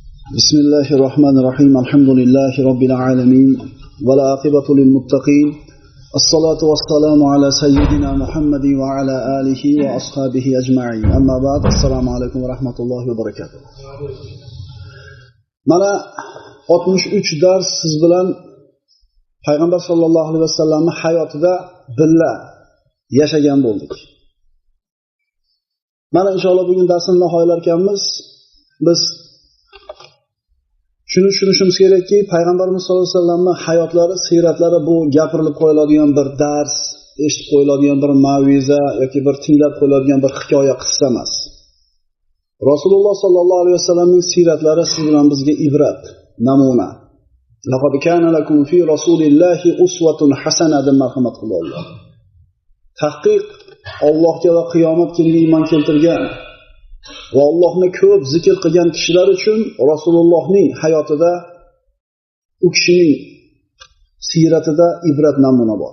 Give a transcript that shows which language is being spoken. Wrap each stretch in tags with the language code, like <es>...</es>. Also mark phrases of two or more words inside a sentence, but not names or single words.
<ar>بسم الله الرحمن الرحيم. الحمد لله رب العالمين. والعاقبة للمتقين. الصلاة والسلام على سيدنا محمد وعلى آله وأصحابه أجمعين. أما بعد. السلام عليكم ورحمة الله وبركاته.</ar> <uz>Mana 63 dars siz bilan Payg'ambar</uz> <ar>صلى الله عليه وسلم</ar> <uz>hayotida birga yashagan bo'ldik. Mana inshaalloh bugun darsni nihoyalar ekanmiz. Biz shuni tushunishimiz kerakki, Payg'ambarimiz</uz> <ar>صلى الله عليه وسلم</ar> <uz>hayotlari, siyratlari bu gapirilib qo'yiladigan bir dars, eshitib qo'yiladigan bir mav'iza yoki bir tinglab qo'yiladigan bir hikoya, qissa emas. Rasululloh</uz> <ar>صلى الله عليه وسلم</ar> <uz>siyratlari siz bilan bizga ibrat, namuna.</uz> <ar>لقد كان لكم في رسول الله أسوة حسنة deb marhamat qilganlar.</ar> <uz>Tahqiq Allohga va qiyomat kuniga iymon keltirgan va Allohni ko'p zikr qilgan kishilar uchun Rasulullohning hayotida, u kishining siyratida ibrat namuna bor.</uz>